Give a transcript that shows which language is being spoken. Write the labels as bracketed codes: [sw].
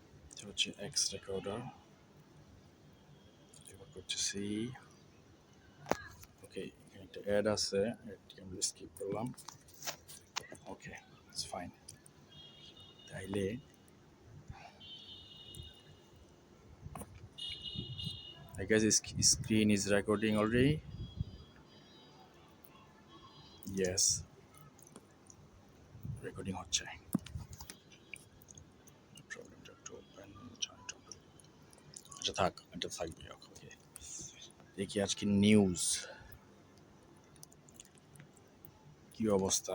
[bn] এটা হচ্ছে x recorder, record করতেছি। ওকে, এখানে একটা অ্যাড আছে, অ্যাডটি আমরা স্কিপ করলাম। [en] Okay, it's fine. [bn] তাইলে [en] I guess screen is recording already. [bn] Yes, recording হচ্ছে। প্রবলেমটা একটু ওপেন, আচ্ছা থাক, এটা থাকবে। ওকে, দেখি আজকে নিউজ কি অবস্থা।